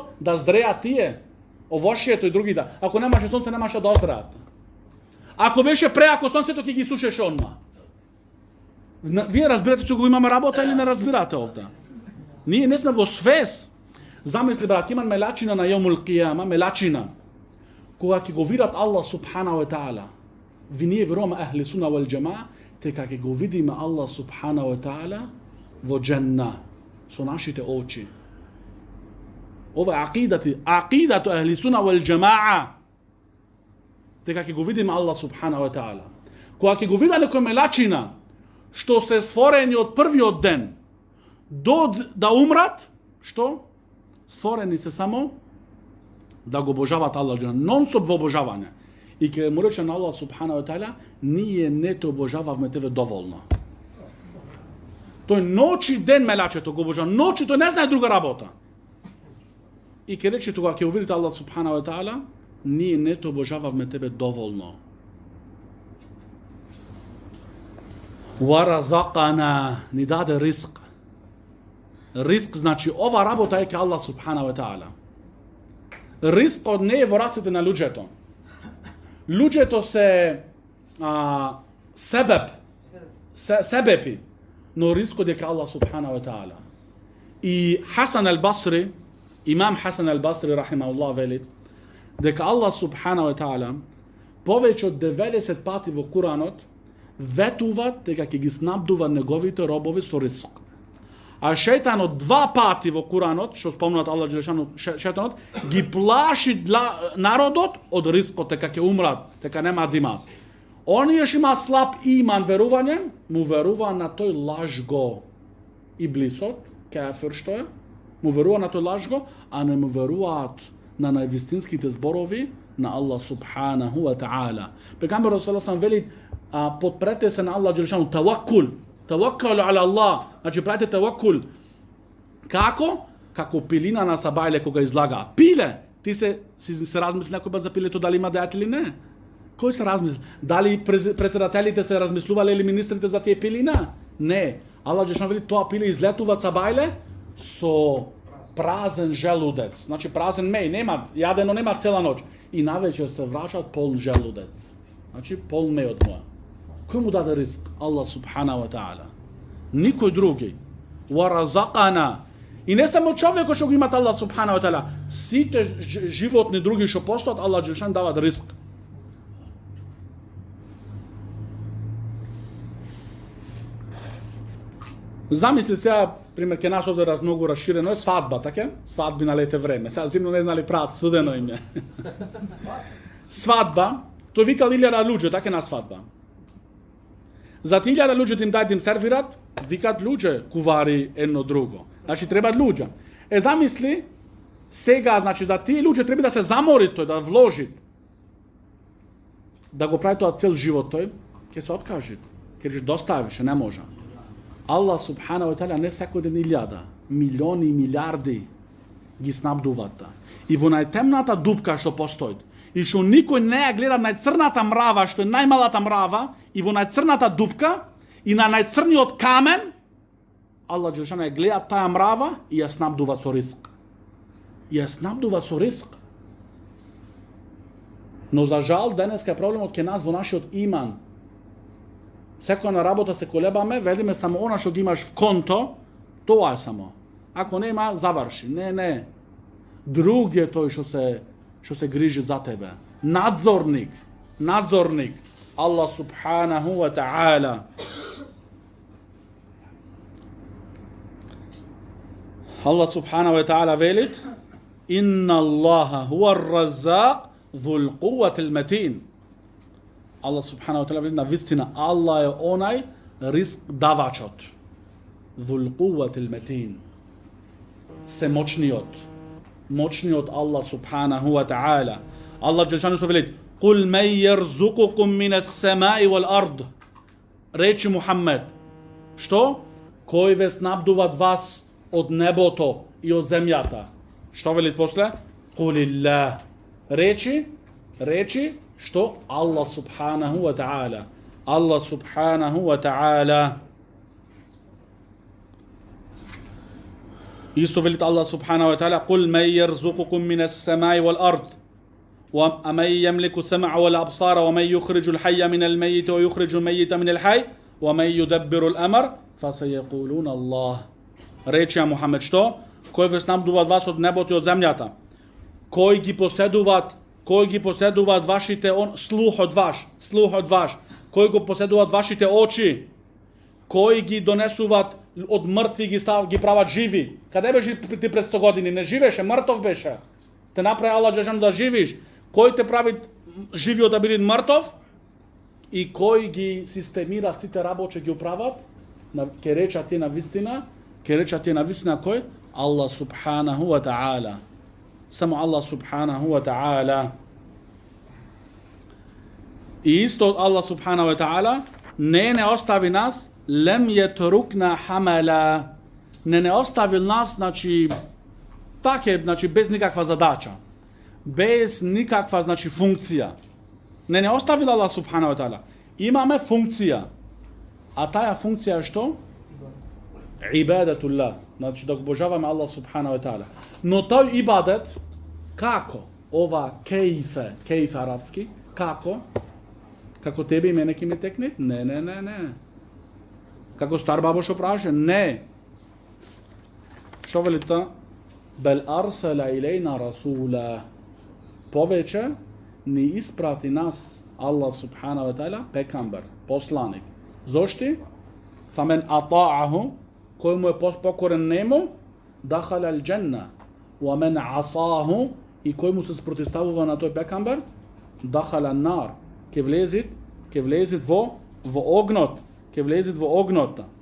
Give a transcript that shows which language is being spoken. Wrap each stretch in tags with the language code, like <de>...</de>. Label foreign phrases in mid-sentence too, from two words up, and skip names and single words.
<mk>Да здреа тие, овошието и други да. Ако немаше сонце, немаше да оздреат. Ако беше преако сонцето, ќе ги сушеше онма. Вие разбирате че го имаме работа или не разбирате овде? Ние не сме во свес. Замисли, брат, има мелачина на</mk> <ar>يوم القيامة,</ar> <mk>мелачина. Кога ќе го видат</mk> <ar>الله سبحانه وتعالى,</ar> <mk>ви ние веруваме</mk> <ar>أهل السنة والجماعة,</ar> <mk>дека ќе го видиме</mk> <ar>الله سبحانه وتعالى</ar> <mk>во џенна. Со нашите очи. Ова е</mk> <ar>عقيدة أهل السنة والجماعة.</ar> <mk>Дека ќе го видиме</mk> <ar>الله سبحانه وتعالى.</ar> <mk>Кога ќе го види некој мелачина, што се створени од првиот ден до да умрат, што? Створени се само да го обожават Аллах, нон-стоп во обожавање. И ќе му рече на</mk> <ar>الله سبحانه وتعالى,</ar> <mk>ние не те обожававме тебе доволно. Тој ноќ и ден мелачето го обожава, ноќ тој не знае друга работа. И ќе рече тога ќе увидите</mk> <ar>الله سبحانه وتعالى,</ar> <mk>ние не те обожававме тебе доволно. Warazaqana, ни даде риск. Риск значи ова работа е ке</mk> <ar>الله سبحانه وتعالى.</ar> <mk>Рискот не е во раците на луѓето. Луѓето се себепи, но рискот е ке</mk> <ar>الله سبحانه وتعالى.</ar> <mk>И Хасан ал-Басри, имам Хасан ал-Басри рахимахуллах вели дека</mk> <ar>الله سبحانه وتعالى</ar> <mk>повеќе од 90 пати во Куранот ветуваат дека ќе ги снабдува неговите робови со риск. А шејтанот 2 пати во Куранот, што спомнат</mk> <ar>الله جل شأنه,</ar> <mk>шејтанот ги плаши народот од рискот, дека ќе умрат, дека нема да имаат. Оние што има слаб иман, верување, му верува на тој лажго. Иблисот, кафир што е, му верува на тој лажго, а не му веруваат на највистинските зборови на</mk> <ar>الله سبحانه وتعالى.</ar> <mk>Пегамберот</mk> <ar>صلى الله عليه</ar> <mk>вели, подпрете се на</mk> <ar>الله جل شأنه,</ar> <mk>таваккул.</mk> <ar>توكلوا على الله.</ar> <mk>Значи правите таваккул. Како? Како пилина на сабајле кога излага. Пиле! Ти се размисли некој за пилето дали има дајат или не? Кој се размисли? Дали председателите се размислувале или министрите за тие пилина? Не.</mk> <ar>الله جل شأنه</ar> <mk>вели тоа пиле излетува сабајле со празен желудец. Значи празен меј, нема, јадено нема цела ноќ. И навечер се враќаат полн желудец. Значи полн меј од моја. Кој му даде риск?</mk> <ar>الله سبحانه وتعالى.</ar> <mk>Никој други. Warazaqana. И не само човекот што го имат</mk> <ar>الله سبحانه وتعالى,</ar> <mk>сите животни други што постојат,</mk> <ar>الله جل شأن</ar> <mk>дават риск. Замисли сега, пример, ке нас овде многу расширено е свадба, така? Свадби на лете време. Сега зимно не знали прават, студено им е. Свадба, тој викал 1000 луѓе, така на свадба. За 1000 луѓе да им дај да им сервират, викат луѓе, кувари едно друго. Значи требаат луѓе. Замисли, Сега, значи, да тие луѓе треба да се заморит тој, да вложит, да го прави тоа цел живот тој, ќе се откаже, ќе рече доста више, не може.</mk> <ar>الله سبحانه وتعالى</ar> <mk>не секој ден илјада, милиони, милиарди ги снабдуваат. И во најтемната дупка што постои, и што никој не ја гледа најцрната мрава, што е најмалата мрава, и во најцрната дупка, и на најцрниот камен,</mk> <ar>الله جل شأنه</ar> <mk>ја гледа таа мрава и ја снабдува со риск. И ја снабдува со риск. Но за жал, денеска е проблемот ке нас во нашиот иман. Секоја на работа се колебаме, велиме само она што ги имаш в конто, тоа е само. Ако нема, заврши. Не. Друг е тој што се грижи за тебе. Надзорник.</mk> <ar>الله سبحانه وتعالى. الله سبحانه وتعالى velit: إن الله هو الرزاق ذو القوة المتين. الله سبحانه وتعالى</ar> <mk>велит: Навистина Аллах је онај риск давачот.</mk> <ar>ذو القوة المتين.</ar> <mk>Се моќниот</mk> <ar>الله سبحانه وتعالى. الله جل شأنه velit: قل من يرزقكم من السماء والأرض.</ar> <mk>Речи Мухаммед, што? Кој ве снабдува вас од небото и од земјата. Што велит после? Кулилlah. Речи што</mk> <ar>الله سبحانه وتعالى. الله سبحانه وتعالى.</ar> <mk>Исто велит</mk> <ar>الله سبحانه وتعالى: قل من يرزقكم من السماء والأرض. ومن يملك السمع والأبصار ومن يخرج الحي من الميت ويخرج الميت من الحي ومن يدبر الأمر فسيقولون الله.</ar> <mk>Рече Мухамед што? Кој ве снабдуваат вас од небото и од земјата? Кој ги поседуваат вашите слухот ваш? Кој го поседуваат вашите очи? Кој ги донесуваат од мртви ги прават живи? Каде беше ти пред 100 години? Не живеше, мртов беше. Те направи</mk> <ar>الله جل شأنه</ar> <mk>да живиш. Кој те прави живиот да биде мртов? И кој ги системира сите работи ги управат? Ке речат ти на вистина кој?</mk> <ar>الله سبحانه وتعالى. Само الله سبحانه وتعالى.</ar> <mk>И исто</mk> <ar>الله سبحانه وتعالى</ar> <mk>не остави нас</mk> <ar>لم يتركنا هملا.</ar> <mk>Не оставил нас, значи без никаква задача. Без никаква, функција. Не оставил</mk> <ar>الله سبحانه وتعالى.</ar> <mk>Имаме функција. А таа функција е што? Ибадатуллах, значи да го обожаваме</mk> <ar>الله سبحانه وتعالى.</ar> <mk>Но тој ибадет како? Ова кейф арапски, како? Како тебе и мене ќе ми текне? Не. Како стар бабо што праше? Не. Што вели та?</mk> <ar>بل أرسل إلينا رسولا.</ar> <mk>Повеќе ни испрати нас</mk> <ar>الله سبحانه وتعالى</ar> <mk>пекамбер, посланик.</mk> <ar>Зошти? فمن أطاعه,</ar> <mk>кој му е покорен нему,</mk> <ar>دخل الجنة، ومن عصاه,</ar> <mk>и кој му се спротивставува на тој пекамбер,</mk> <ar>دخل النار,</ar> <mk>ќе влезит во огнот.</mk>